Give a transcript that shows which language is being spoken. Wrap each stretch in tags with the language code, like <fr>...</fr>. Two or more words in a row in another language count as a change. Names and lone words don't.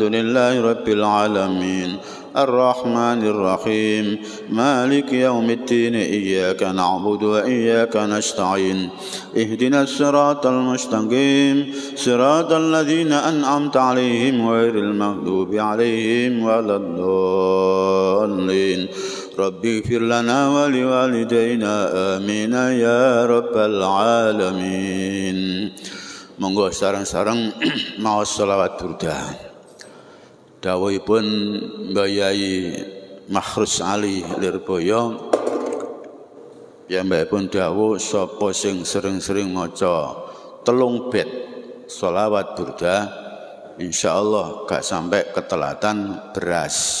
<ar>لله رب العالمين الرحمن الرحيم مالك يوم الدين إياك نعبد وإياك نستعين اهدنا الصراط المستقيم صراط الذين أنعمت عليهم غير المغضوب عليهم ولا الضالين ربي اغفر لنا ولوالدينا آمين يا رب العالمين.</ar> <jv>Monggo sareng-sareng maos selawat burda. Dawuhipun Mbah Yai Makhrus Ali Lirboyo, piyambakipun dawuh sapa sing sering-sering maca 3 bait selawat burda insyaallah gak sampai ketelatan beras.</jv>